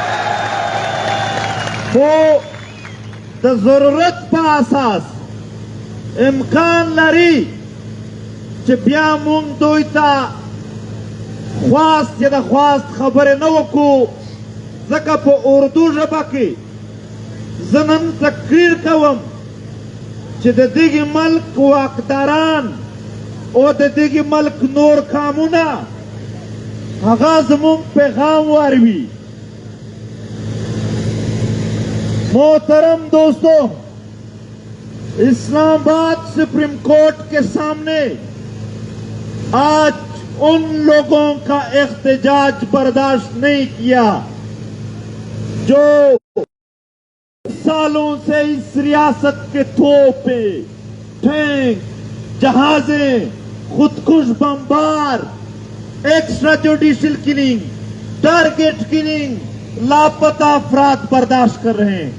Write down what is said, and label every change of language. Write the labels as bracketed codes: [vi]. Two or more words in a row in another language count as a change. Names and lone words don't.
[ps] خو د ضرورت په اساس امکان لري چې بیا مونږ دوی ته خواست یا د خواست خبرې نه وکړو، ځکه په اردو ژبه کې زه نن تقریر کوم چې د دغې ملک واکداران او د دغې ملک نور قامونه هغه زمونږ پیغام واروي. [ur] محترم دوستوں، اسلام آباد سپریم کورٹ کے سامنے آج ان لوگوں کا احتجاج برداشت نہیں کیا جو سالوں سے اس ریاست کے توپیں، ٹینک، جہازیں، خودکش بمبار، [en] extra judicial killing, target killing, [ur] لاپتہ افراد برداشت کر رہے ہیں.